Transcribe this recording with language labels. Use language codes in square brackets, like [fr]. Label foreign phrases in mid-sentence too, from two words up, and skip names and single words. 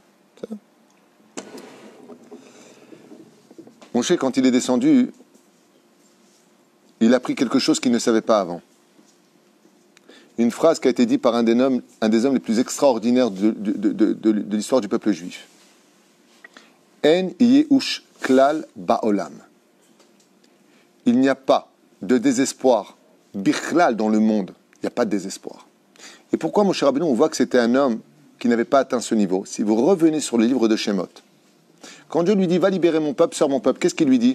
[fr] Moshe, quand il est descendu, il a appris quelque chose qu'il ne savait pas avant. Une phrase qui a été dite par un des hommes les plus extraordinaires de l'histoire du peuple juif. [he] אין ייאוש כלל בעולם. [fr] Il n'y a pas de désespoir bichlal dans le monde. Il n'y a pas de désespoir. Et pourquoi, mon cher Rabbeinu, on voit que c'était un homme qui n'avait pas atteint ce niveau? Si vous revenez sur le livre de Shemot, quand Dieu lui dit « Va libérer mon peuple, sors mon peuple », qu'est-ce qu'il lui dit?